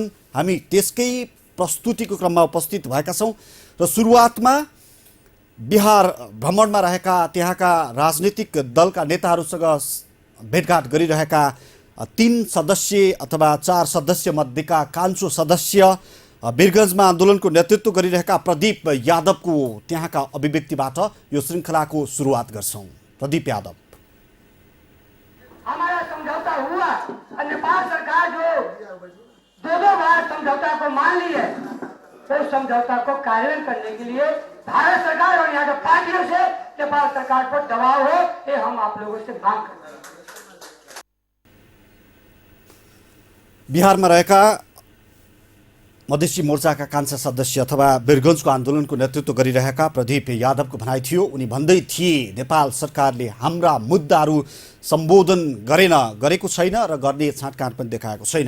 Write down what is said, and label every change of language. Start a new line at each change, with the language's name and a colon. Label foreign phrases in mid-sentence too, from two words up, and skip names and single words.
Nepali: हामी त्यसकै प्रस्तुतिको क्रममा उपस्थित भएका छौँ र सुरुवातमा बिहार भ्रमणमा रहेका त्यहाँका राजनीतिक दलका नेताहरूसँग भेटघाट गरिरहेका 3 सदस्य अथवा 4 सदस्य मध्येका कान्छो सदस्य वीरगन्जमा आन्दोलनको नेतृत्व गरिरहेका प्रदीप यादवको त्यहाँका अभिव्यक्तिबाट यो श्रृङ्खलाको सुरुवात गर्छौँ। प्रदीप यादव।
Hindi: हमारा समझौता हुआ और नेपाल सरकार जो 2 बार समझौता को मान ली है, तो समझौता को कार्यान्वयन करने के लिए भारत सरकार और यहाँ के पार्टियों से नेपाल सरकार पर दबाव हो, ये हम आप लोगों से मांग करते हैं।
Nepali: बिहारमा रहेका मधेसी मोर्चाका कान्छा सदस्य अथवा वीरगन्जको आन्दोलनको नेतृत्व गरिरहेका प्रदीप यादवको भनाइ थियो। उनी भन्दै थिए नेपाल सरकारले हाम्रा मुद्दाहरू सम्बोधन गरेको छैन र गर्ने छाँटकाँट पनि देखाएको छैन।